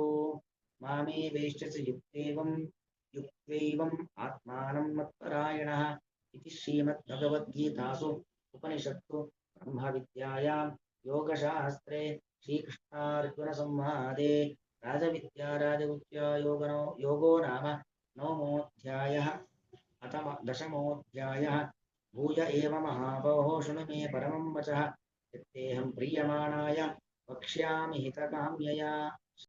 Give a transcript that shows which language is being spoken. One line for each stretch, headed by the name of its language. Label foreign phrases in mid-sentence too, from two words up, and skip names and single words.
Sanskrit: ಮಾಮೇ ವೇಷ್ಟಸಿ ಯುಕ್ತೈವಂ ಆತ್ಮಾನಂ ಮತ್ಪರಾಯಣಃ ಇತಿ ಶ್ರೀಮದ್ಭಗವದ್ಗೀತಾಸು ಉಪನಿಷತ್ತು ಬ್ರಹ್ಮವಿದ್ಯಾಯಾಂ ಯೋಗಶಾಸ್ತ್ರೇ ಶ್ರೀಕೃಷ್ಣಾರ್ಜುನ ಸಂವಾದೆ ರಾಜವಿದ್ಯಾ ರಾಜಗುಹ್ಯ ಯೋಗೋ ನಾಮ ನವಮೋऽಧ್ಯಾಯಃ ಅಥ ದಶಮೋऽಧ್ಯಾಯಃ. ಭೂಯ ಏವ ಮಹಾಬಾಹೋ ಶೃಣು ಮೇ ಪರಮಂ ವಚಃ ಯತ್ತೇಹಂ ಪ್ರೀಯಮಾಣಾಯ ವಕ್ಷ್ಯಾಮಿ ಹಿತಕಾಮ್ಯಯ.